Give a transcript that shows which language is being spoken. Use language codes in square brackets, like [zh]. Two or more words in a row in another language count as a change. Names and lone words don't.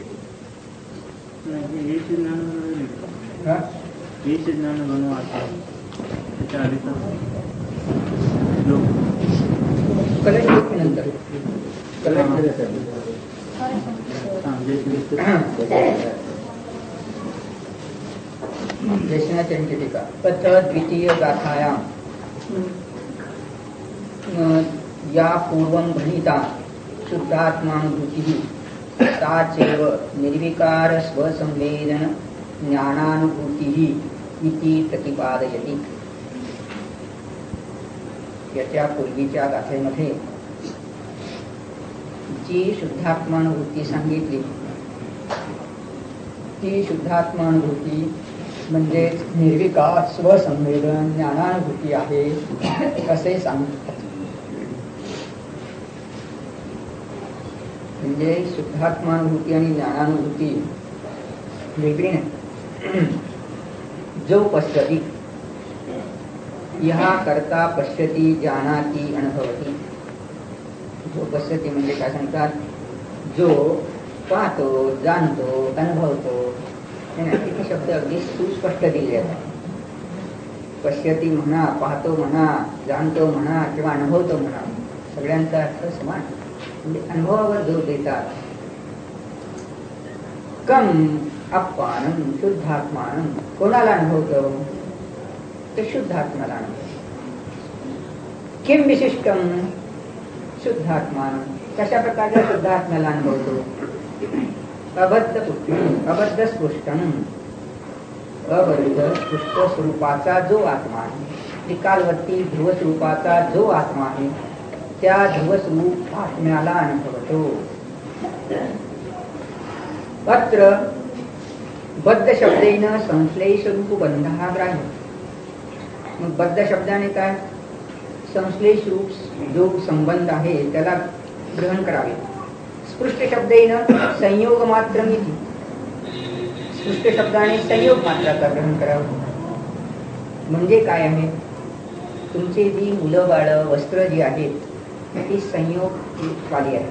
[mr] बनवा [sa] कलेक्ट [mr] नंतर टीका [sa] तथ द्वितीय गाथायां या पूर्वं भणिता शुद्धात्मानुभूतिः सा चैव निर्विकार स्वसंवेदन ज्ञानानुभूतिः इति प्रतिपादयति. [mr] याच्या पूर्वीच्या गाथेमध्ये जी शुद्धात्मानुभूती सांगितली ती शुद्धात्मानुभूती म्हणजे निर्विकार स्वसंवेदन ज्ञानानुभूती आहे असे सांगतात. म्हणजे शुद्धात्मानुभूती आणि ज्ञानानुभूती वेगळी नाही. [sa] जो पश्यति यहा करता पश्यति जानाति अनुभवति. जो पश्यति [mr] म्हणजे काय सांगतात, जो पाहतो जाणतो अनुभवतो. किती शब्द अगदी सुस्पष्ट दिले आहेत. पश्यति म्हणा, पाहतो म्हणा, जाणतो म्हणा किंवा अनुभवतो म्हणा, सगळ्यांचा अर्थ समान. म्हणजे अनुभवावर जोर देतात. [sa] कम अप्पानं शुद्धात्मानं. [mr] कोणाला अनुभवतो तर शुद्धात्माला अनुभवतो. [sa] किम विशिष्टम शुद्धात्मानं. [mr] कशा प्रकारच्या शुद्धात्म्याला अनुभवतो. [sa] अबद्ध स्पृष्टम. [mr] अबद्ध स्पृष्ट स्वरूपाचा जो आत्मा आहे, त्रिकालवर्ती ध्रुव स्वरूपाचा जो आत्मा आहे त्या ध्रुव स्वरूप आत्म्याला अनुभवतो. [sa] अत्र बद्ध शब्देन संश्लेष रूप बंधा ग्राह्य. [mr] मग बद्ध शब्दाने काय, संश्लेष रूप जो संबंध आहे त्याला ग्रहण करावे. [sa] स्पृष्ट शब्देन संयोग मात्र मिती. [mr] स्पृष्ट शब्दाने संयोग मात्राचा ग्रहण करावा. म्हणजे काय आहे, तुमची जी मुलं बाळं वस्त्र जी आहेत ती संयोग वाली आहे.